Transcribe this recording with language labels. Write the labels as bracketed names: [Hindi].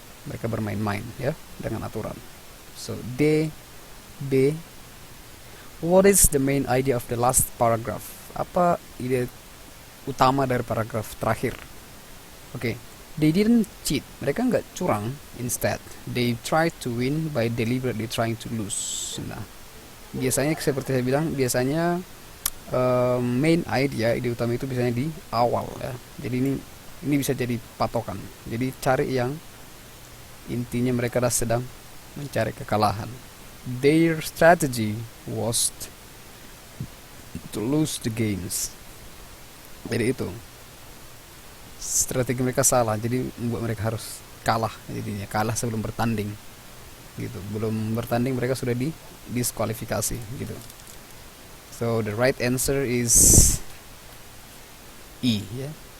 [Indonesian] Mereka bermain-main ya dengan aturan. [English] So D, B. What is the main idea of the last paragraph? [Indonesian] Apa ide utama dari paragraf terakhir? Oke. [English] They didn't cheat. [Indonesian] Mereka nggak curang. [English] Instead, they tried to win by deliberately trying to lose. [Indonesian] Nah, biasanya seperti saya bilang, biasanya main idea, ide utama itu biasanya di awal ya. Jadi ini bisa jadi patokan. Jadi cari yang intinya mereka sedang mencari kekalahan. [English] Their strategy was to lose the games. [Indonesian] Jadi itu strategi mereka salah, jadi membuat mereka harus kalah. Jadinya kalah sebelum bertanding gitu. Belum bertanding mereka sudah diskualifikasi gitu. [English] So the right answer is E ya.